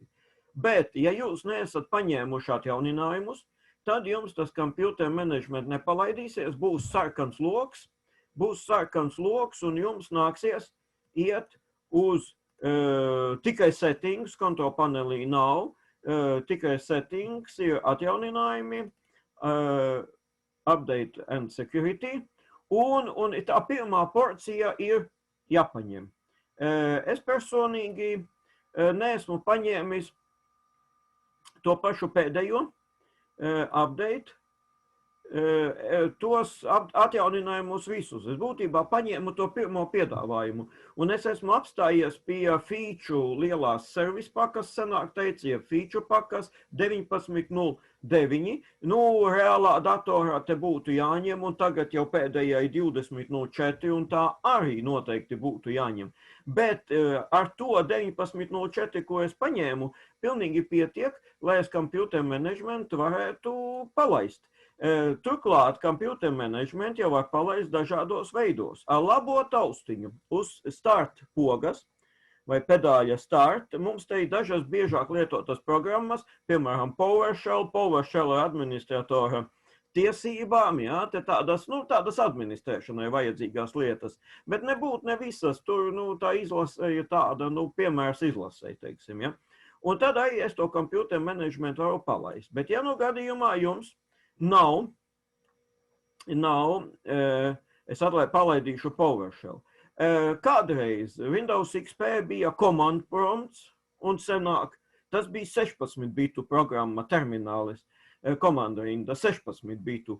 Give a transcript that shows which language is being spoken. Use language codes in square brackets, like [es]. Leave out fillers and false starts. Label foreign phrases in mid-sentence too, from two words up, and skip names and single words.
[lv] Bet, ja jūs neesat paņēmuši atjauninājumus, tad jums tas Computer Management nepalaidīsies, būs sarkans loks, un jums nāksies iet uz tikai settings, kontrol panelī nav, tikai settings, ir atjauninājumi, update and security, un tā pirmā porcija ir jāpaņem. Es personīgi neesmu paņēmis to pašu pēdējo update, tos atjauninājumus visus. Es būtībā paņēmu to pirmo piedāvājumu, un es esmu apstājies pie feature lielās service pakas, senāk teica, feature pakas 19.09. Nu, reālā datorā te būtu jāņem, un tagad jau pēdējai 20.04, un tā arī noteikti būtu jāņem. Bet ar to 19.04, ko es paņēmu, pilnīgi pietiek, lai es computer management varētu palaist. Turklāt computer management jau var palaist dažādos veidos. Ar labo taustiņu uz start pogas vai pedāļa start mums te ir dažas biežāk lietotas programmas, piemēram PowerShell ar administratora tiesībām, jā, te tādas administrēšanai vajadzīgās lietas, bet nebūtu ne visas, tur tā izlase ir tāda, piemērs izlasē, teiksim, ja. Un tad arī es to computer management varu palaist, bet ja gadījumā jums nav, es palaidīšu PowerShell. Kādreiz Windows XP bija command prompts, un senāk tas bija 16 bitu programma terminālis, komanda rinda 16 bitu.